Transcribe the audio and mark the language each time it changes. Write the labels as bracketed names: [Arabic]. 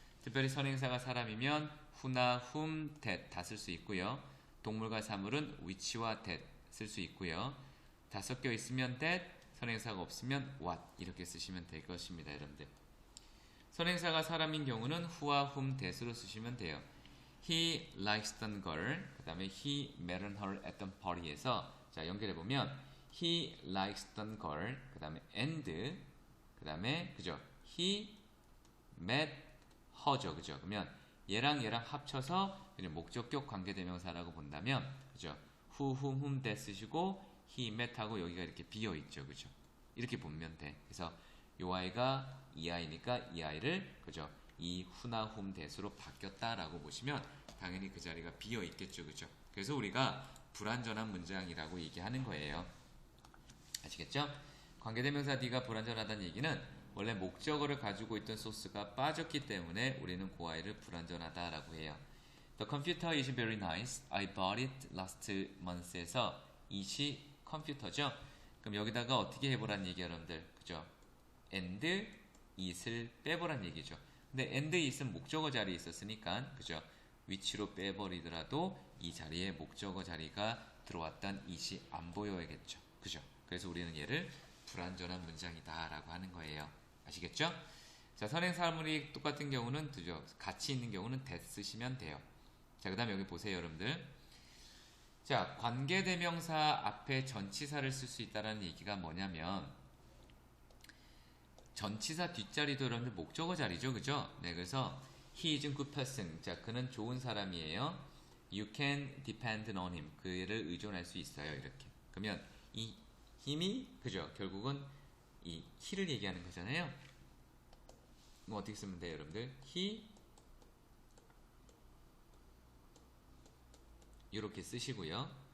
[Korean] 특별히 선행사가 사람이면 who나 whom, that 다 쓸 수 있고요. 동물과 사물은 which와 that 쓸 수 있고요. 다 섞여 있으면 that, 선행사가 없으면 what 이렇게 쓰시면 될 것입니다, 여러분들. 선행사가 사람인 경우는 who와 whom, that으로 쓰시면 돼요. He likes the girl. 그 다음에 [English] he met her at the party에서 [Korean] 자, 연결해보면 [English] he likes the girl. [Korean] 그 다음에 and 그 다음에 그죠? [English] he met her죠. 그죠? [Korean] 그러면 얘랑 합쳐서 그냥 목적격 관계대명사라고 본다면 그죠? who, whom, whom, that 쓰시고 he met 하고 여기가 이렇게 비어있죠. 그죠? 이렇게 보면 돼. 그래서 이 아이가 이 아이니까 이 아이를 그죠? 이 who나 whom, that으로 바뀌었다라고 보시면 당연히 그 자리가 비어 있겠죠, 그죠? 그래서 우리가 불완전한 문장이라고 얘기하는 거예요. 아시겠죠? 관계대명사 D가 불완전하다는 얘기는 원래 목적어를 가지고 있던 소스가 빠졌기 때문에 우리는 그 아이를 불완전하다라고 해요. [English] The computer is very nice. I bought it last month에서 [Korean] it이 컴퓨터죠. 그럼 여기다가 어떻게 해보란 얘기야, 여러분들, 그죠? and it을 빼보란 얘기죠. 근데 and it은 목적어 자리에 있었으니까 그죠? 위치로 빼버리더라도 이 자리에 목적어 자리가 들어왔던 it이 안 보여야겠죠. 그죠? 그래서 우리는 얘를 불완전한 문장이다 라고 하는 거예요. 아시겠죠? 자, 선행사물이 똑같은 경우는 그죠? 같이 있는 경우는 that 쓰시면 돼요. 자, 그 다음에 여기 보세요, 여러분들. 자, 관계대명사 앞에 전치사를 쓸 수 있다는 얘기가 뭐냐면 전치사 뒷자리도 여러분들 목적어 자리죠, 그죠? 네, 그래서 [English] he is a good person. [Korean] 자, 그는 좋은 사람이에요. [English] You can depend on him. [Korean] 그를 의존할 수 있어요, 이렇게. 그러면 이 힘이 그죠? 결국은 이 he를 얘기하는 거잖아요. 그럼 어떻게 쓰면 돼요, 여러분들? he 이렇게 쓰시고요.